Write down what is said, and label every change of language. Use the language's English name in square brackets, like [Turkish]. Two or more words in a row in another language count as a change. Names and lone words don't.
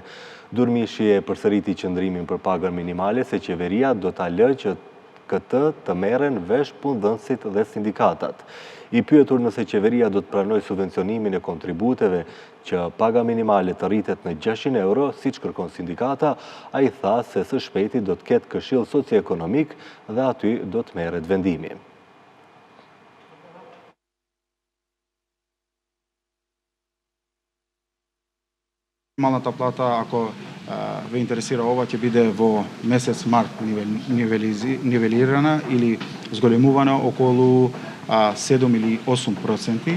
[Albanian] Durmishi e përsëriti qëndrimin për pagën minimale se qeveria do ta lëjë që këtë të merren vesh punëdhënësit dhe sindikatat. I pyetur nëse qeveria do të pranojë subvencionimin e kontributeve që paga minimale të rritet në 600 euro, siç kërkon sindikata, ai tha se së shpejti do të ketë këshill socioekonomik dhe aty do të merret vendimi. [Macedonian] Минималната плата, ако ве интересира ова, ќе биде во месец март нивелирана или зголемувана околу 7 или 8%.